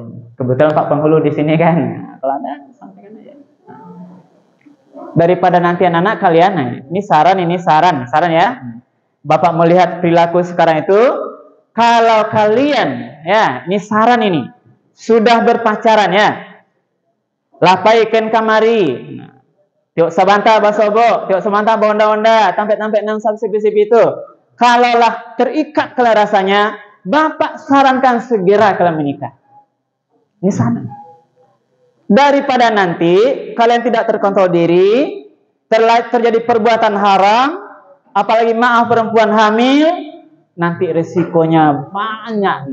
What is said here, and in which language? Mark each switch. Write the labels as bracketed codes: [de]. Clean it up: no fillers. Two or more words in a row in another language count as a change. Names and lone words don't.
[id] Kebetulan Pak Penghulu di sini kan. Kalau ada, sampaikan aja. Daripada nanti anak-anak kalian, ini saran ya. Bapak melihat perilaku sekarang itu, kalau kalian, ya, ini saran ini, sudah berpacaran ya, [min] lapaikan kamari, tiok sabanta basobo, tiok sabanta bonda-bonda, tampek-tampek nang sip-sip itu, [id] kalaulah terikat kalian rasanya, Bapak sarankan segera kalian menikah. Ini sana. Daripada nanti kalian tidak terkontrol diri, terjadi perbuatan haram, apalagi maaf perempuan hamil, nanti resikonya banyak.